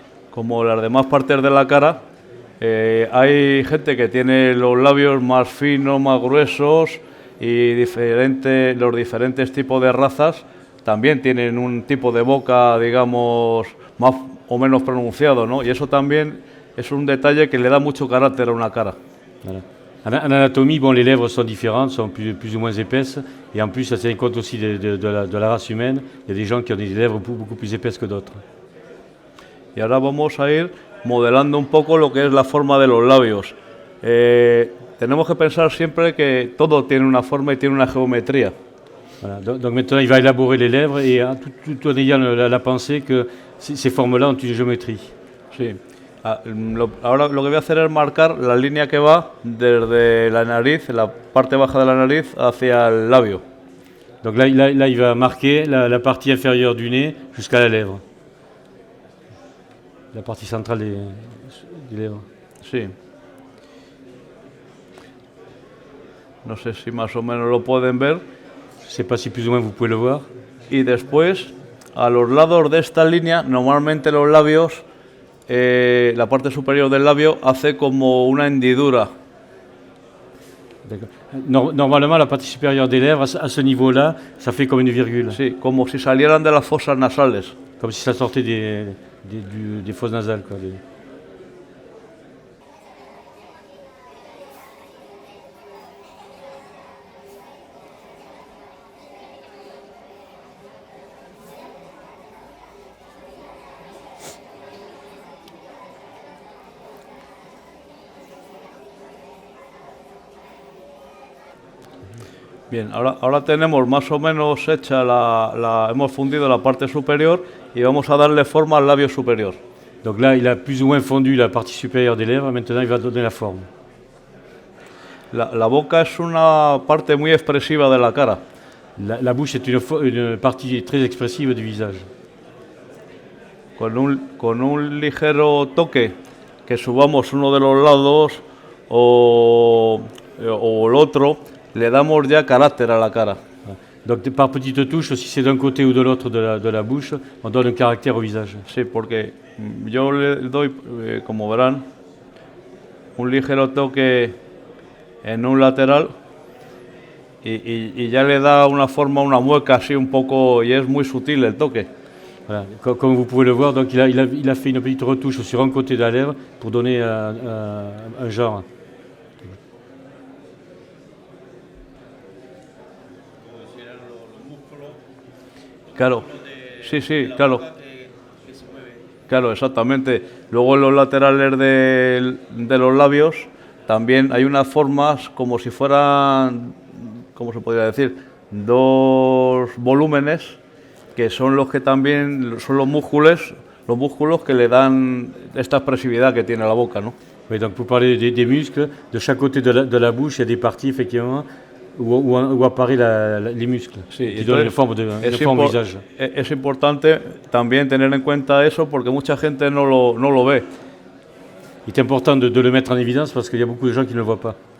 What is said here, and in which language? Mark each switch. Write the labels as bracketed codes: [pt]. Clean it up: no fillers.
[es] Como las demás partes de la cara, hay gente que tiene los labios más finos, más gruesos y los diferentes tipos de razas también tienen un tipo de boca, digamos, más o menos pronunciado, ¿no? Y eso también es un detalle que le da mucho carácter a una cara. [fr] Voilà. En anatomie, bon, les lèvres sont différentes, sont plus ou moins épaisses, et en plus, ça tient compte aussi de la race humaine. Il y a des gens qui ont des lèvres beaucoup plus épaisses que d'autres. [es] Y ahora vamos a ir modelando un poco lo que es la forma de los labios. Tenemos que pensar siempre que todo tiene una forma y tiene una geometría. [fr] Voilà. Donc maintenant, il va élaborer les lèvres, et tout en ayant la pensée que ces formes-là ont une géométrie. [es] Sí. Ahora lo que voy a hacer es marcar la línea que va desde la nariz, la parte baja de la nariz, hacia el labio. [fr] Donc là, il va marquer la partie inférieure du nez jusqu'à la lèvre. La partie centrale des lèvres. [es] Sí. No sé si más o menos lo pueden ver. [fr] Je ne sais pas si plus ou moins vous pouvez le voir. [es] Y después, a los lados de esta línea, normalmente los labios, la parte superior del labio hace como una hendidura. [fr] Normalement, la partie supérieure des lèvres, à ce niveau-là, ça fait comme une virgule. [es] Sí, como si salieran de las fosas nasales. [fr] Comme si ça sortait des fosses nasales, quoi. [es] Bien, ahora tenemos más o menos hecha hemos fundido la parte superior y vamos a darle forma al labio superior. [fr] Donc là, il a plus ou moins fondu la partie supérieure des lèvres, maintenant il va donner la forme. [es] La boca es una parte muy expresiva de la cara. [fr] La bouche est une partie très expressive du visage. [es] Con un ligero toque, que subamos uno de los lados o el otro, le damos ya carácter a la cara. [fr] Donc par petites touches, si c'est d'un côté ou de l'autre de la bouche, on donne un caractère au visage. [es] Sí, porque yo le doy, como verán, un ligero toque en un lateral y ya le da una forma, una mueca así un poco, y es muy sutil el toque. [fr] Voilà. Comme vous pouvez le voir, donc il a fait une petite retouche sur un côté de la lèvre pour donner un genre. [es] Claro, sí, claro. Claro, exactamente. Luego en los laterales de los labios también hay unas formas como si fueran, ¿cómo se podría decir? Dos volúmenes que son los que también son los músculos que le dan esta expresividad que tiene la boca, ¿no? [fr] Oui, donc pour parler des muscles, de chaque côté de la bouche, il y a des parties effectivement où apparaissent les muscles, [es] sí, [fr] qui donnent une forme au visage. [es] Es importante también tener en cuenta eso porque mucha gente no lo ve. [fr] Il est important de le mettre en évidence parce qu'il y a beaucoup de gens qui ne le voient pas.